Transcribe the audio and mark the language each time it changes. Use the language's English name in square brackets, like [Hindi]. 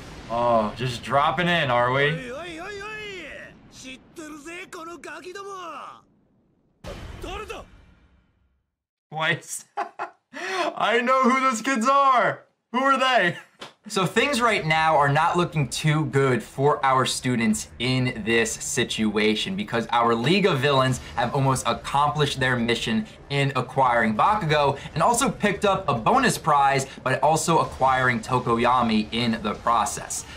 [English] Oh, just dropping in, are we? [Japanese] おいおいおいおい。知ってるぜこのガキども。誰だ？ [English] Twice. I know who those kids are. Who are they? So things right now are not looking too good for our students in this situation because our League of Villains have almost accomplished their mission in acquiring Bakugo and also picked up a bonus prize, but also acquiring Tokoyami in the process.